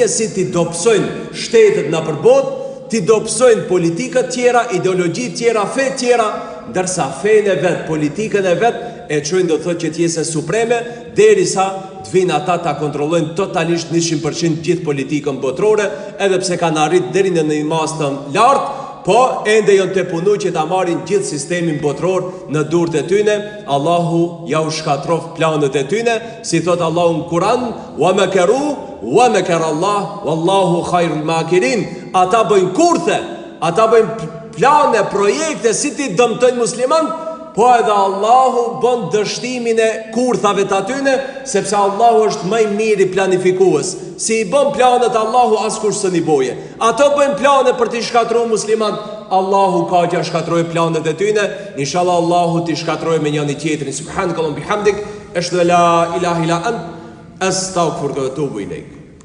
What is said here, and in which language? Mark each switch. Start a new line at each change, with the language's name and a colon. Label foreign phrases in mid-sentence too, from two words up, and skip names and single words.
Albanian: e si ti dobësojnë shtetet në përbot, ti dobësojnë politikët tjera, ideologji tjera, fe tjera, ndërsa fejnë e vetë, politikën e vetë, e qojnë do të thotë që t'jese supreme, derisa të vinë ata ta kontrollojnë totalisht 100% gjithë politikën botërore, edhe pse kanë arrit deri në një masë të lartë, po ende janë të punu që ta marrin gjithë sistemin botëror në durët e tyne. Allahu ja u shkatrof planet e tyne, si thot Allahu në Kur'an,
Arabic: ومكروا ومكر الله والله خير الماكرين.
Albanian: Ata bëjnë kurthe, ata bëjnë plane, projekte si ti dëmtojnë musliman, po edhe Allahu bën dështimin e kurthave të atyne, sepse Allahu është më i miri planifikues. Si i bën planet Allahu askush s'ni boje. Ato bëjnë plane për t'i shkatruar musliman, Allahu ka që shkatrojë planet e tyne. Inshallah Allahu t'i shkatrojë me njëri tjetrin.
Arabic: سبحانك اللهم وبحمدك أشهد أن لا إله إلا أنت أستغفرك وأتوب إليك.